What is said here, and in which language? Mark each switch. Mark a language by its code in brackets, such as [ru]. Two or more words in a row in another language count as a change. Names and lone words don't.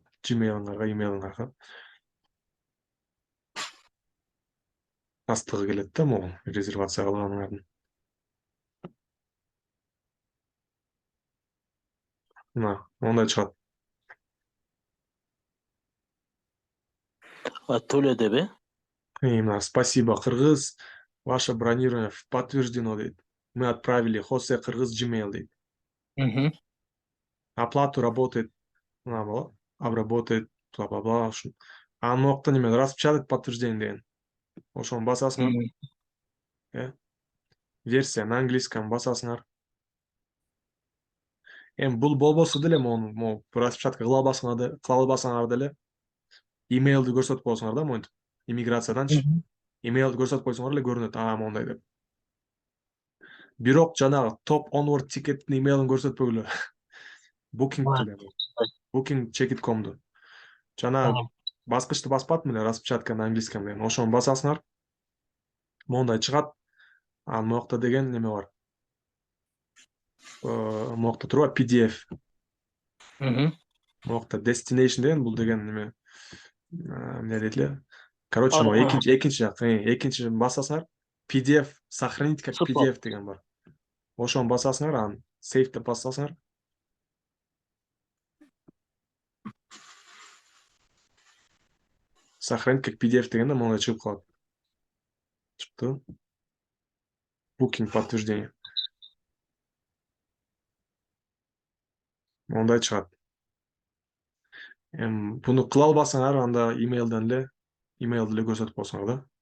[ky] имейлиңарга тастыгы келет да, могу резервация кылганыңардын. Ондай чыгат. Төлө деп, [ru] Спасибо, Кыргыз. Ваше бронирование подтверждено дейт. Мы отправили Хосе Кыргыз Gmail дейт. Оплату работает, обработает, бла-бла-бла. [ky] Анын убакта неме [ru] распечатать подтверждение [ky] деген. Ошону басасыңар. Версияны английсканы басасыңар. Эми бул болбосо деле могу распечатка кыла албасаңар деле имейлди көрсөтүп коесуңар да монтип. Иммиграцияданчы. Имейлди көрсөтүп койсоңор эле көрүнөт, мондай деп. Бирок жанагы топ onward тикеттин имейлин көрсөтпөгүлө. Booking'ду деле. Booking check.com'ду. Жанагы баскычты баспадым эле распечатканы английсканы деген. Ошону басасыңар. Мондай чыгат. Анын убакта деген неме бар. Могукта турбайбы PDF. Могукта destination деген бул деген неме. Эмне дейт эле? Короче, экинчи жак, экинчи басасыңар. PDF [ru] сохранить как PDF [ky] деген бар. Ошону басасыңар, анан save деп басасыңар. [ru] Сохранить как PDF [ky] дегенде мондай чыгып калат. Чыкты. Booking подтверждение. Мондай чыгат. Буну кыла албасаңар, анда имейлди эле көрсөтүп койсоңор да.